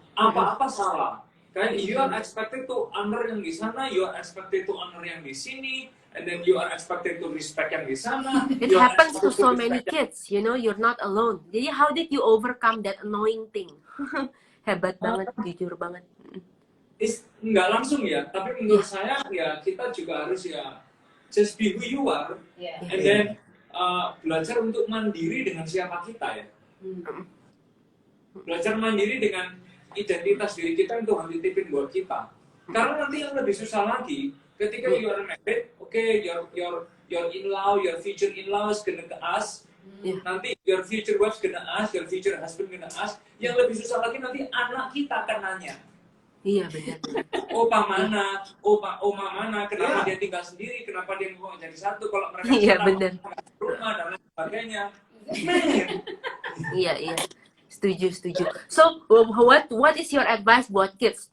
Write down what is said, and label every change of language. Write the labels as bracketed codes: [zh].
[id] Apa-apa salah. Kayak [en] you are expected to honor yang di sana, you are expected to honor yang di sini, and then you are expected to respect yang di sana. It happens to so many kids, you're not alone. Jadi how did you overcome that annoying thing? [id] Hebat banget, jujur banget. Nggak langsung ya, tapi menurut saya ya kita juga harus ya [en] just be who you are, [id] and then belajar untuk mandiri dengan siapa kita ya. Belajar mandiri dengan identitas diri kita itu harus dititipin buat kita. Karena nanti yang lebih susah lagi ketika [en] you are married, okay, your in-law, your future in-laws gonna ask, [id] Iya. [en] Nanti your future wife gonna ask, your future husband gonna ask. [id] Yang lebih susah lagi nanti anak kita akan nanya. Iya benar. Opa mana, oma mana, kenapa dia tinggal sendiri, kenapa dia mau jadi satu, kalau mereka Iya, senang, benar. rumah dan lain sebagainya. Iya. Setuju. [en] So, what is your advice buat kids?